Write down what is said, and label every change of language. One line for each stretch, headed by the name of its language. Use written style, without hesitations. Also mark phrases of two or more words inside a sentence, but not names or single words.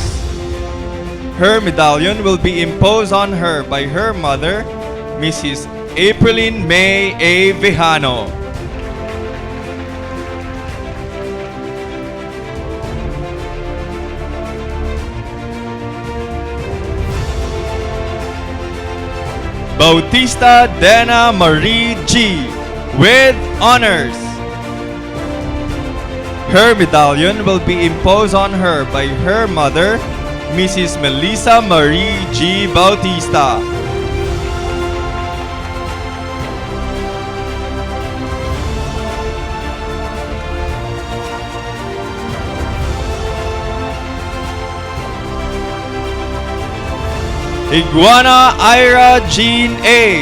English: Her medallion will be imposed on her by her mother, Mrs. Aprilline May A. Vijano. Bautista Dena Marie G. with honors. Her medallion will be imposed on her by her mother, Mrs. Melissa Marie G. Bautista. Iguana Ira Jean A.